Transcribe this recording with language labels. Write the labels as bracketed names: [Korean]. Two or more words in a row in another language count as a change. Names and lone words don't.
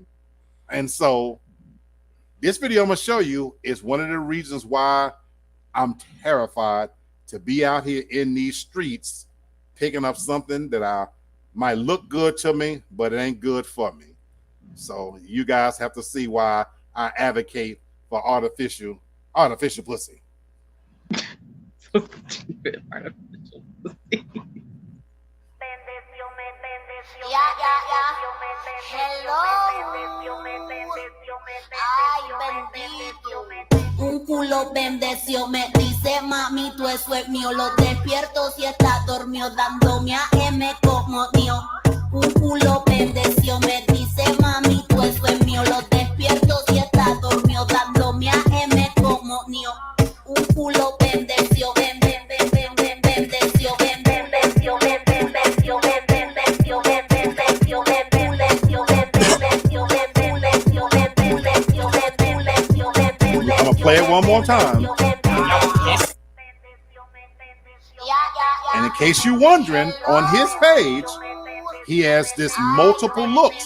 [English] And so this video I'm gonna show you is one of the reasons why I'm terrified to be out here in these streets picking up something that might look good to me, but it ain't good for me. So you guys have to see why I advocate for artificial pussy. So stupid, artificial pussy. [Spanish] Un culo bendeció, me dice mami, tú eso es mío. Lo despierto si está dormido, dándome a M como mío. Un culo bendeció, me dice mami, tú eso es mío. Lo despierto si está dormido, dándome a M como mío. Un culo bendeció, bendeció, bendeció, bendeció, bendeció, bendeció. [English] I'm gonna play it one more time. And in case you're wondering, on his page, he has this multiple looks.